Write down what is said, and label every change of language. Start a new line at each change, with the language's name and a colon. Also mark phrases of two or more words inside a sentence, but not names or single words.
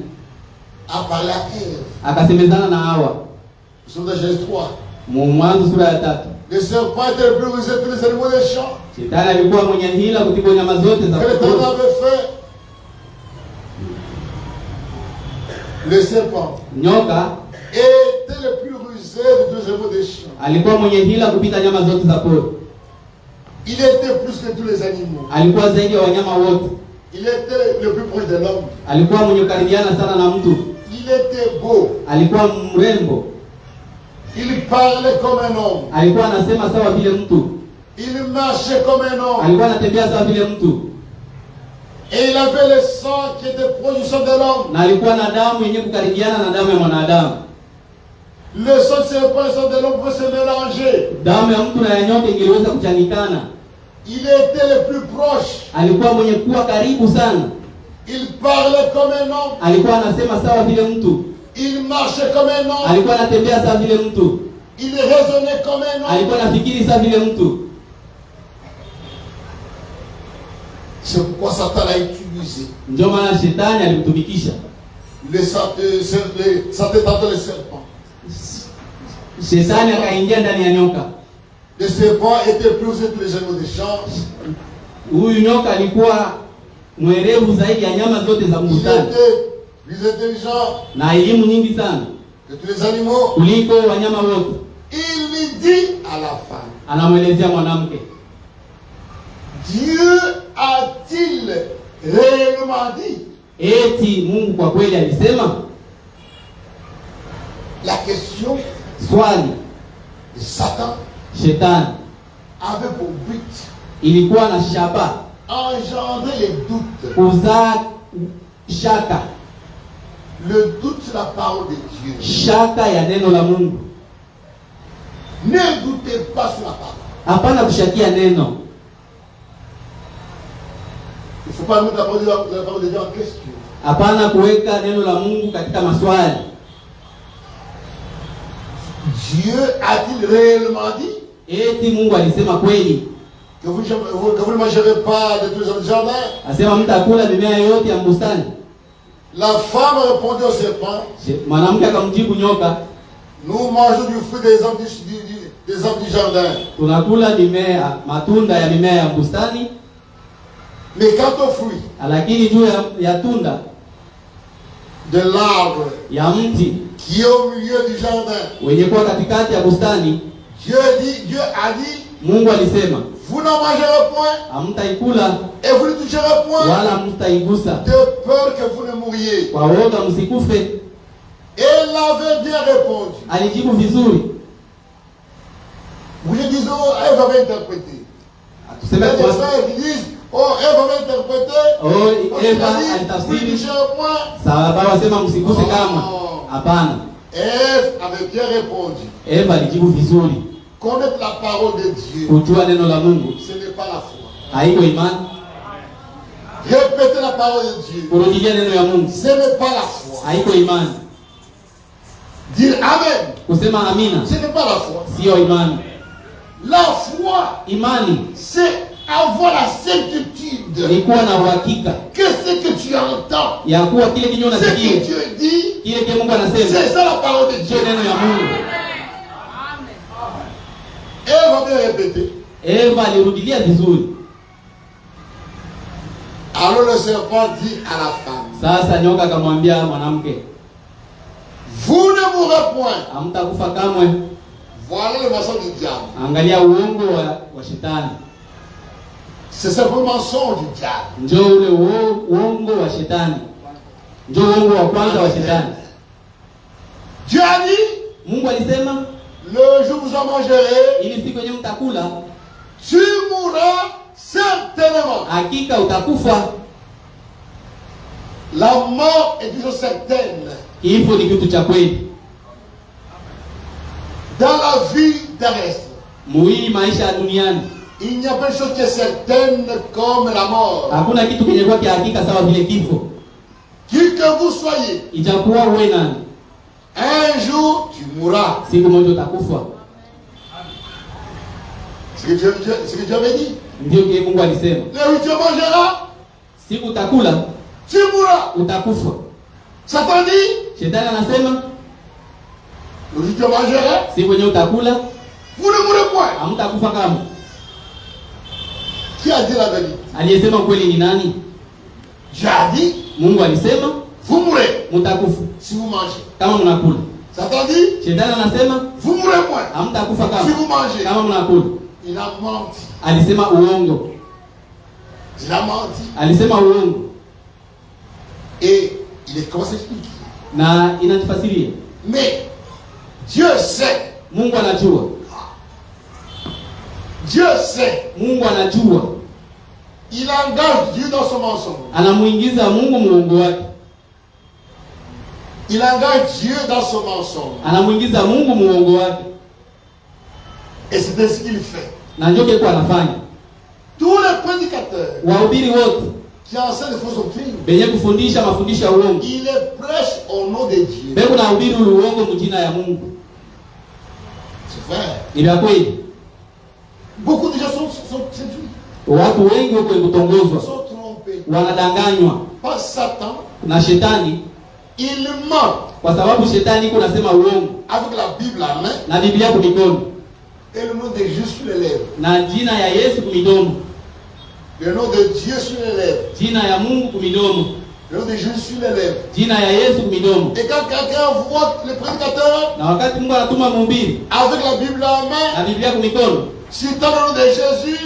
French: a parlé à Ève.
Swahili: Akasemezana na Hawa.
French: Nous sommes dans Genèse 3.
Swahili: Mwanzo sura ya 3.
French: Le serpent était le plus rusé de tous les animaux des champs.
Swahili: Shetani alikuwa mwenye hila kuliko nyama zote za
French: que l'Éternel avait fait. Le serpent
Swahili: nyoka
French: était le plus rusé de tous les animaux des champs.
Swahili: Alikuwa mwenye hila kupita nyama zote za pori.
French: Il était plus que tous les animaux.
Swahili: Alikuwa zaidi ya wanyama wote.
French: Il était le plus proche de l'homme.
Swahili: Alikuwa mwenye karibiana sana na mtu.
French: Il était beau.
Swahili: Alikuwa mrembo.
French: Il parlait comme un homme.
Swahili: Alikuwa anasema sawa vile mtu.
French: Il marchait comme un homme.
Swahili: Alikuwa anatembea sawa vile mtu.
French: Et il avait le sang qui était proche du sang de l'homme.
Swahili: Na alikuwa na damu yenye kukaribiana na damu ya mwanadamu.
French: Le sang de serpent et le sang de l'homme pouvaient se mélanger.
Swahili: Damu ya mtu na ya nyoka ingeweza kuchanganyikana.
French: Il était le plus proche.
Swahili: Alikuwa mwenye kuwa karibu sana.
French: Il parlait comme un homme.
Swahili: Alikuwa anasema sawa vile mtu.
French: Il marchait comme un homme.
Swahili: Alikuwa anatembea sawa vile mtu.
French: Il raisonnait comme un homme.
Swahili: Alikuwa anafikiri sawa vile mtu.
French: C'est pourquoi Satan l'a utilisé.
Swahili: Ndio maana Shetani alimtumikisha.
French: Satan tentait le serpent.
Swahili: Shetani akaingia ndani ya nyoka.
French: Le serpent était plus rusé que les animaux des champs.
Swahili: Huyu nyoka alikuwa mwerevu zaidi ya nyama zote za bustani.
French: Il était plus intelligent.
Swahili: Na elimu nyingi sana
French: que tous les animaux.
Swahili: Kuliko wanyama wote.
French: Il lui dit à la femme.
Swahili: Anamwelezea mwanamke.
French: Dieu a-t-il réellement dit?
Swahili: Eti Mungu kwa kweli alisema?
French: La question,
Swahili: Swali,
French: Satan
Swahili: Shetani
French: avait pour but
Swahili: ilikuwa na shaba
French: engendrer les doutes.
Swahili: kuzaa shaka,
French: Le doute sur la parole de Dieu.
Swahili: shaka ya neno la Mungu.
French: Ne doutez pas sur la parole.
Swahili: Hapana kushakia neno.
French: Il ne faut pas mettre la parole de Dieu en question.
Swahili: Hapana kuweka neno la Mungu katika maswali.
French: Dieu a-t-il réellement dit
Swahili: Eti Mungu alisema kweli
French: que vous ne mangerez pas de tous les jardins?
Swahili: asema mtakula mimea yote ya bustani?
French: La femme répondit au serpent,
Swahili: Mwanamke akamjibu nyoka,
French: nous mangeons du fruit des arbres du jardin.
Swahili: tunakula mimea, matunda ya mimea ya bustani,
French: Mais quant au fruit
Swahili: lakini juu ya tunda
French: de l'arbre
Swahili: ya mti
French: qui est au milieu du jardin,
Swahili: wenye kuwa katikati ya bustani,
French: Dieu a dit,
Swahili: Mungu alisema
French: vous n'en mangerez point
Swahili: hamtaikula
French: et vous ne toucherez point,
Swahili: wala hamtaigusa,
French: de peur que vous ne mouriez.
Swahili: kwa woga msikufe.
French: Et elle avait bien répondu.
Swahili: Alijibu vizuri.
French: Vous disons, elle va interpréter.
Swahili: Tuseme
French: Les
Swahili: kwa
French: frères qui disent, oh, elle va interpréter.
Swahili: oh, Eva
French: Vous ne
Swahili: alitafsiri
French: toucherez point.
Swahili: sawa, wasema msiguse kama. Hapana.
French: Ève avait bien répondu.
Swahili: Eva alijibu vizuri.
French: Connaître la parole de Dieu,
Swahili: Kujua neno la Mungu
French: ce n'est pas la foi.
Swahili: haiko imani.
French: Répéter la parole de Dieu,
Swahili: Kurudia neno ya Mungu
French: ce n'est pas la foi.
Swahili: haiko imani.
French: Dire Amen,
Swahili: Kusema amina
French: ce n'est pas la foi.
Swahili: sio imani.
French: La foi,
Swahili: Imani
French: c'est avoir la certitude
Swahili: ni kuwa na uhakika
French: que ce que tu entends,
Swahili: ya kuwa kile kinyo
French: ce que
Swahili: unasikia,
French: Dieu dit,
Swahili: kile kile Mungu anasema
French: c'est ça la parole de Dieu.
Swahili: sio neno ya Mungu.
French: Elle va bien répéter.
Swahili: Eva alirudilia vizuri.
French: Alors le serpent dit à la femme,
Swahili: Sasa nyoka akamwambia mwanamke,
French: vous ne mourrez point.
Swahili: hamtakufa kamwe.
French: Voilà le mensonge du diable.
Swahili: Angalia uongo wa shetani.
French: C'est simplement le mensonge du diable.
Swahili: Njoo ule uongo wa shetani. Njoo uongo wa kwanza wa shetani.
French: Dieu a dit,
Swahili: Mungu alisema,
French: le jour où vous en mangerez,
Swahili: ili siku yenyewe mtakula,
French: tu mourras certainement.
Swahili: hakika utakufa.
French: La mort est une chose certaine.
Swahili: Kifo ni kitu cha kweli.
French: Dans la vie terrestre,
Swahili: Muhii maisha ya duniani,
French: il n'y a pas de chose qui est certaine comme la mort.
Swahili: hakuna kitu kenye kwa hakika sawa vile kifo.
French: Qui que vous soyez,
Swahili: Ijakuwa uwe nani,
French: un jour tu mourras.
Swahili: siku moja utakufa.
French: Ce que Dieu avait dit.
Swahili: Ndio kile Mungu alisema.
French: Le jour tu mangeras,
Swahili: Siku utakula,
French: tu mourras.
Swahili: utakufa.
French: Satan dit,
Swahili: Shetani anasema,
French: le jour tu mangeras,
Swahili: siku yenyewe utakula,
French: vous ne mourrez point.
Swahili: hamtakufa kama.
French: Qui a dit la vérité?
Swahili: Aliyesema kweli ni nani?
French: Dieu a dit,
Swahili: Mungu alisema
French: vous mourrez
Swahili: mtakufa
French: si vous mangez.
Swahili: kama mnakula.
French: Satan dit,
Swahili: Shetani anasema
French: vous mourrez point
Swahili: hamtakufa
French: si
Swahili: kama
French: vous mangez.
Swahili: kama mnakula.
French: Il a menti.
Swahili: Alisema uongo.
French: Il a menti.
Swahili: Alisema uongo.
French: Et il est commencé à expliquer.
Swahili: Na inatufasiria.
French: Mais Dieu sait.
Swahili: Mungu anajua.
French: Dieu sait.
Swahili: Mungu anajua.
French: Il engage Dieu dans son mensonge.
Swahili: Anamuingiza Mungu muongo wake.
French: Il engage Dieu dans son mensonge.
Swahili: Anamuingiza Mungu muongo wake.
French: Et c'est ainsi qu'il fait.
Swahili: Na ndio kile anafanya.
French: Tous les prédicateurs
Swahili: Wahubiri wote
French: qui enseignent les fausses doctrines,
Swahili: benye kufundisha mafundisho ya uongo,
French: il les prêche au nom de Dieu.
Swahili: beko na hubiri uongo mjina ya Mungu.
French: C'est vrai.
Swahili: Ni vya kweli.
French: Beaucoup de gens sont séduits,
Swahili: Watu wengi wako kutongozwa,
French: sont trompés
Swahili: wanadanganywa
French: par Satan.
Swahili: na shetani,
French: Il ment
Swahili: kwa sababu shetani iko nasema uongo
French: avec la Bible à main
Swahili: na Biblia kumikono
French: et le nom de Jésus sur les lèvres.
Swahili: na jina ya Yesu kumidomo,
French: Le nom de Dieu sur les lèvres.
Swahili: jina ya Mungu kumidomo,
French: Le nom de Jésus sur les lèvres.
Swahili: jina ya Yesu kumidomo.
French: Et quand quelqu'un voit le prédicateur
Swahili: Na wakati Mungu anatuma mhubiri
French: avec la Bible à main,
Swahili: na Biblia kumikono,
French: citant le nom de Jésus,